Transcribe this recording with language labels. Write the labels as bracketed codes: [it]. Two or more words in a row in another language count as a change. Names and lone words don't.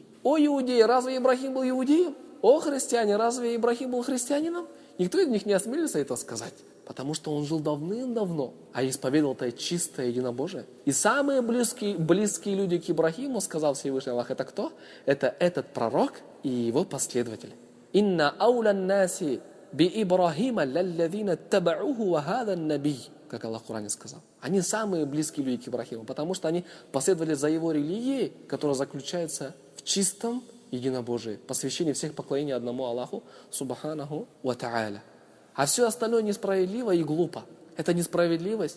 [ru] О, иудеи, разве Ибрахим был иудеем? О, христиане, разве Ибрахим был христианином? Никто из них не осмелился это сказать, потому что он жил давным-давно, а исповедовал-то чистое единобожие. И самые близкие люди к Ибрахиму, сказал Всевышний Аллах, это кто? Это этот пророк и его последователи. [ar] «إن أولى الناس بإبراهيم للذين اتبعوه وهذا النبي», [ru] как Аллах в Коране сказал. Они самые близкие люди к Ибрахиму, потому что они последовали за его религией, которая заключается в чистом единобожие, посвящение всех поклонений одному Аллаху [ar] سبحانه وتعالى. [ru] А все остальное несправедливо и глупо. Это несправедливость.